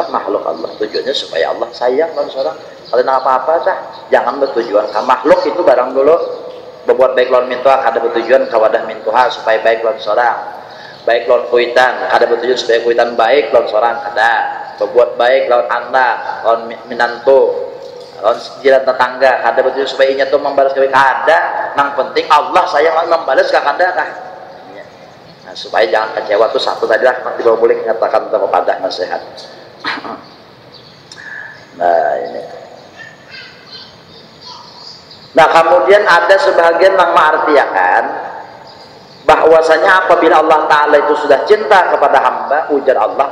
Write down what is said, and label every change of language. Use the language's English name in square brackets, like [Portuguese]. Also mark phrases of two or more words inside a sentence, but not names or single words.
[Banjar] makhluk Allah tujuannya supaya Allah sayang kan seorang kalau apa-apa jangan bertujuan ke makhluk itu barang dulu berbuat baik lawan mintuha kada bertujuan kawadah mintuha supaya baik lawan seorang, baik lawan kuitan kada bertujuan supaya kuitan baik lawan seorang, kada berbuat baik lawan anak, lawan minantu, lawan jiran tetangga kada bertujuan supaya inya tuh membalas kebaikan, kada. Nang penting Allah sayang membalas kada kah. Nah, supaya jangan kecewa tuh satu tadi lah, nanti baru boleh nyatakan kepada nasihat. Nah ini. [Indonesian] Nah kemudian ada sebagian yang mengartikan bahwasanya apabila Allah Ta'ala itu sudah cinta kepada hamba, ujar Allah,